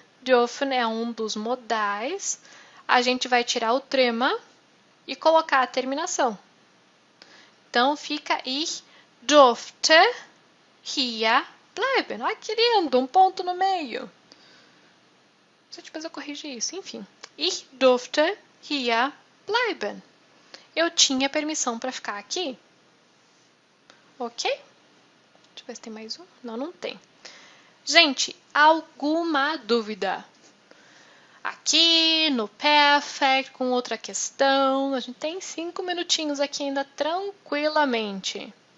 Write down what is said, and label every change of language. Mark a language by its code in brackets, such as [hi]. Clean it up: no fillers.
[pt] Dürfen é um dos modais. A gente vai tirar o trema e colocar a terminação. Então, fica [de] ich durfte hier bleiben. Olha que lindo, um ponto no meio. Depois eu corrigi isso, enfim. Ich durfte hier bleiben. [pt] Eu tinha permissão para ficar aqui. Ok? Deixa eu ver se tem mais um. Não, não tem. Gente, alguma dúvida? Aqui no Perfect, com outra questão, a gente tem 5 minutinhos aqui ainda tranquilamente.